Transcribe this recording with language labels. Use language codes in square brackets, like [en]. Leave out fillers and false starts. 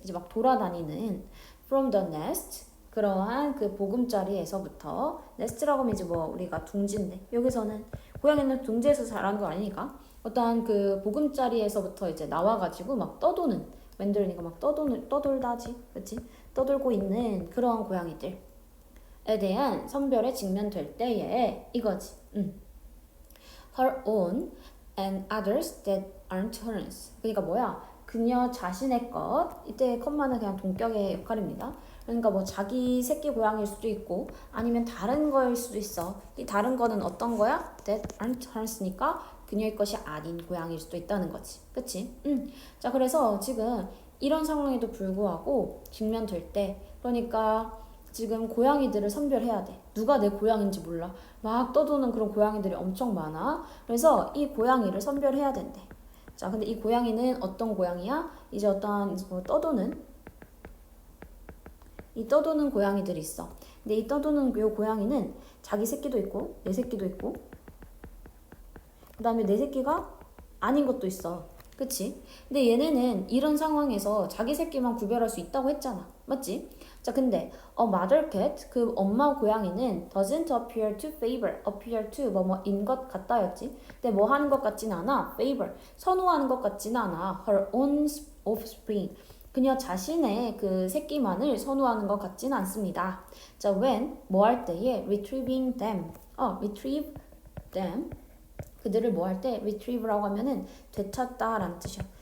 [ko] 이제 막 돌아다니는 [en] from the nest. [ko] 그러한 그 보금자리에서부터 nest라고 하면 이제 뭐 우리가 둥지인데 여기서는 고양이는 둥지에서 자라는 거 아니니까 어떠한 그 보금자리에서부터 이제 나와가지고 막 떠도는 wander니까 막 떠돌다지, 그렇지? 떠돌고 있는 그러한 고양이들에 대한 선별에 직면될 때에 이거지. [en] Her own and others that aren't hers. [ko] 그러니까 뭐야? 그녀 자신의 것. 이때 컴마는 그냥 동격의 역할입니다. 그러니까 뭐 자기 새끼 고양이일 수도 있고 아니면 다른 거일 수도 있어. 이 다른 거는 어떤 거야? [en] That aren't hers [ko] 니까 그녀의 것이 아닌 고양이일 수도 있다는 거지. 그치? 자, 그래서 지금 이런 상황에도 불구하고 직면될 때 그러니까 지금 고양이들을 선별해야 돼. 누가 내 고양인지 몰라. 막 떠도는 그런 고양이들이 엄청 많아. 그래서 이 고양이를 선별해야 된대. 자, 근데 이 고양이는 어떤 고양이야? 이제 어떤 뭐 떠도는 고양이들이 있어. 근데 이 떠도는 요 고양이는 자기 새끼도 있고 내 새끼도 있고 그 다음에 내 새끼가 아닌 것도 있어. 그치? 근데 얘네는 이런 상황에서 자기 새끼만 구별할 수 있다고 했잖아. 맞지? 자, 근데 [en] a mother cat, [ko] 그 엄마 고양이는 [en] doesn't appear to favor, appear to [ko] 뭐뭐인 것 같다였지. 근데 뭐 하는 것 같진 않아. favor, 선호하는 것 같진 않아. [en] her own offspring, [ko] 그녀 자신의 그 새끼만을 선호하는 것 같진 않습니다. 자, when 뭐 할 때에 [en] retrieving them, [ko] retrieve [en] them. [ko] 그들을 뭐 할 때 retrieve라고 하면은 되찾다라는 뜻이야.